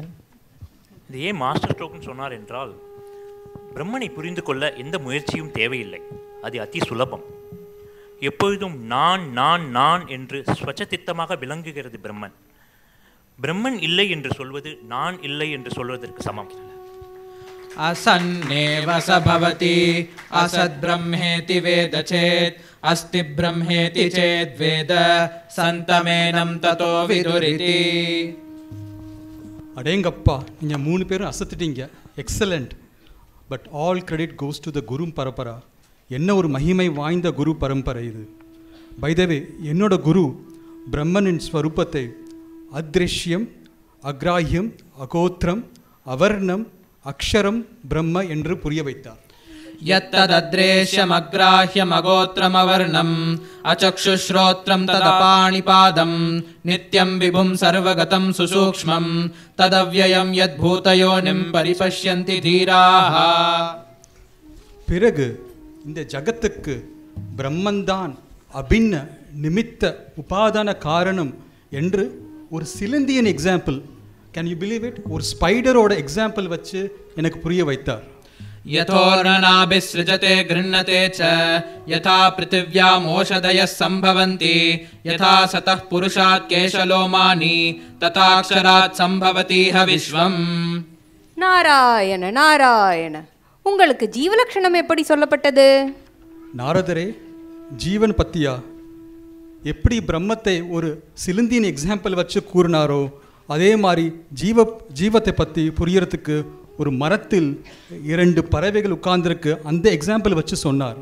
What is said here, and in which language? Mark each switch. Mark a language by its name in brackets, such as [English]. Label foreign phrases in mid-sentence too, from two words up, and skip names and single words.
[Tamil] இது ஏன் [English] master strokeனு [Tamil] சொன்னார் என்றால், பிரம்மனை புரிந்து கொள்ள எந்த முயற்சியும் தேவையில்லை. அது அதி சுலபம். எப்பொழுதும் நான் நான் நான் என்று ஸ்வச்சதித்தமாக விளங்குகிறது பிரம்மன். பிரம்மன் இல்லை என்று சொல்வது நான் இல்லை என்று சொல்வதற்கு சமம். [Sanskrit] असन्नेव स भवति असद्ब्रह्मेति वेद चेत् अस्ति ब्रह्मेति चेद्वेद सन्तमेनं ततो विदुरिति. [Tamil] அடேங்கப்பா, நீங்கள் 3 பேரும் அசத்துட்டீங்க. [English] Excellent. But all credit goes to the [Tamil] குரு பரம்பரா. என்ன ஒரு மகிமை வாய்ந்த குரு பரம்பரை இது. பைதவே, என்னோட குரு பிரம்மனின் ஸ்வரூபத்தை அத்ருஷ்யம், அக்ராஹ்யம், அகோத்திரம், அவர்ணம், அக்ஷரம், பிரம்ம என்று புரிய வைத்தார். [Sanskrit] यत्तदद्रेश्यमग्राह्यमगोत्रमवर्णम् अचक्षुश्रोत्रं तदपाणिपादं नित्यं विभुं सर्वगतं सुसूक्ष्मं तदव्ययं यद्भूतयोनिं परिपश्यन्ति धीराः. [Tamil] பிறகு இந்த ஜகத்துக்கு பிரம்மன்தான் அபின்ன நிமித்த உபாதான காரணம் என்று ஒரு சிலந்தியன் எக்ஸாம்பிள், [English] Can you believe it, [Tamil] ஒரு ஸ்பைடரோட எக்ஸாம்பிள் வச்சு எனக்கு புரிய வைத்தார். [Sanskrit] यथोर्णनाभिसृजते गृह्णते च यथा पृथिव्याम् ओषधयः सम्भवन्ति यथा सतः पुरुषात् केशलोमानि तथाक्षरात् सम्भवतीह विश्वम्. [Tamil] நாராயண நாராயண, உங்களுக்கு ஜீவலட்சணம் எப்படி சொல்லப்பட்டது? நாரதரே, ஜீவன் பத்தியா எப்படி பிரம்மத்தை ஒரு சிலந்தியின் எக்ஸாம்பிள் வச்சு கூறினாரோ அதே மாதிரி ஜீவத்தை பற்றி புரியறதுக்கு ஒரு மரத்தில் 2 பறவைகள் உட்கார்ந்துருக்கு, அந்த எக்ஸாம்பிள் வச்சு சொன்னார்.